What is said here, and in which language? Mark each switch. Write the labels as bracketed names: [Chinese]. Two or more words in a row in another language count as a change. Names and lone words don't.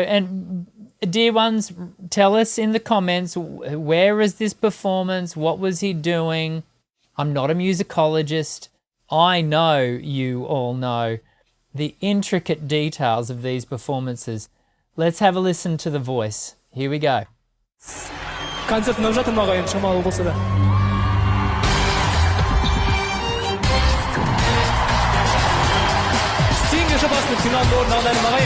[English] And dear ones, tell us in the comments, where is this performance? What was he doing? I'm not a musicologist. I know you all know the intricate details of these performances. Let's have a listen to the voice. Here we go. [Kazakh] Концерт мынап жатыр ма ағайын, шамалы болса да. Сеңге жобасының финалында орын алған ағайын.